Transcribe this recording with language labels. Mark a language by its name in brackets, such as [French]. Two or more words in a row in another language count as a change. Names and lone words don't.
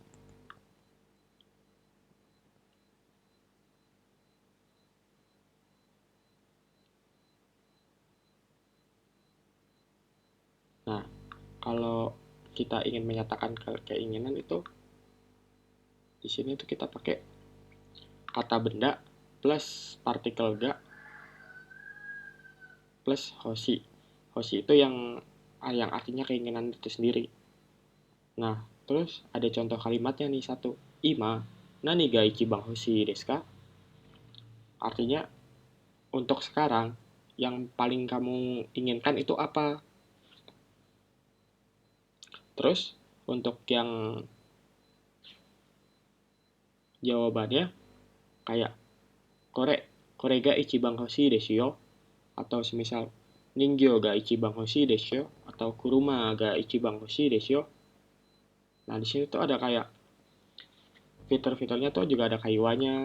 [Indonesian] Nah, kalau kita ingin menyatakan keinginan itu di sini tuh kita pakai kata benda plus partikel ga plus hoshi. Hoshi itu yang artinya keinginan itu sendiri. Nah, terus ada contoh kalimatnya nih satu. [Japanese] 今何が一番欲しいですか? [Indonesian] Artinya untuk sekarang yang paling kamu inginkan itu apa? Terus untuk yang jawabannya kayak [Japanese] これ これが一番欲しいですよ, [Indonesian] atau semisal [Japanese] 人形が一番欲しいですよ, [Indonesian] atau [Japanese] 車が一番欲しいですよ. [Indonesian] Nah, di sini tuh ada kayak fitur-fiturnya tuh juga ada kaiwanya,